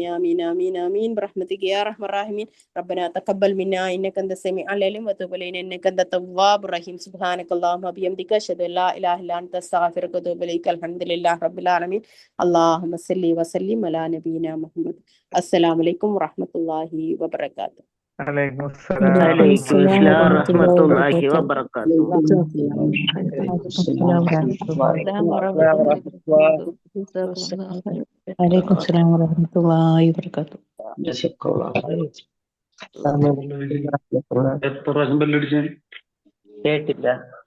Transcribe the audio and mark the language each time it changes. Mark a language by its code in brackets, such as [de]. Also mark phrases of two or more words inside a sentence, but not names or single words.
[ar] آمين آمين آمين برحمتك يا أرحم الراحمين ربنا تقبل منا إنك أنت السميع العليم وتب علينا إنك أنت التواب الرحيم. سبحانك اللهم وبحمدك أشهد أن لا إله إلا أنت أستغفرك وأتوب إليك. الحمد لله رب العالمين. اللهم صل وسلم على نبينا محمد. السلام عليكم ورحمة الله وبركاته. عليكم السلام وعليكم ورحمة الله السلام ورحمة الله وبركاته. وعليكم السلام ورحمة الله وبركاته. [ml] എത്ര പ്രാവശ്യം ബെല്ലടിച്ചാൽ കേട്ടില്ല.